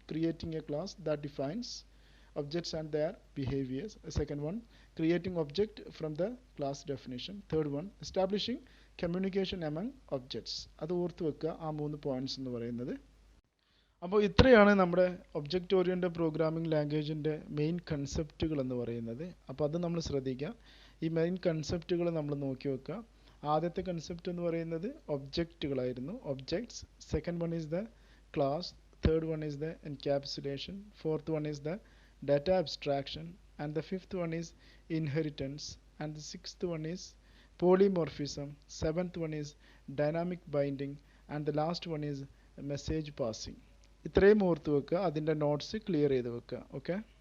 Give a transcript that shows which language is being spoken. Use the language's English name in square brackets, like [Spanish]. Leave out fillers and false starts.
[English] Creating a class that defines objects and their behaviors. Second one, creating object from the class definition. Third one, establishing communication among objects. [Malayalam] അത് ഓർത്ത് വെക്കുക, ആ 3 points എന്ന് പറയുന്നത്. അപ്പോൾ ഇത്രയാണ് നമ്മുടെ ഒബ്ജക്റ്റ് ഓറിയൻറ്റഡ് പ്രോഗ്രാമിംഗ് ലാംഗ്വേജിൻ്റെ മെയിൻ കൺസെപ്റ്റുകൾ എന്ന് പറയുന്നത്. അപ്പോൾ അത് നമ്മൾ ശ്രദ്ധിക്കുക. ഈ മെയിൻ കൺസെപ്റ്റുകൾ നമ്മൾ നോക്കി വെക്കുക. ആദ്യത്തെ കൺസെപ്റ്റ് എന്ന് പറയുന്നത് ഒബ്ജക്റ്റുകളായിരുന്നു, objects. [English] Second one is the class. Third one is the encapsulation. Fourth one is the data abstraction, and the fifth one is inheritance, and the sixth one is polymorphism, seventh one is dynamic binding, and the last one is message passing. [Malayalam] ഇത്രയും ഓർത്ത് വെക്കുക, അതിൻ്റെ notes clear ചെയ്ത് വെക്കുക. [English] Okay.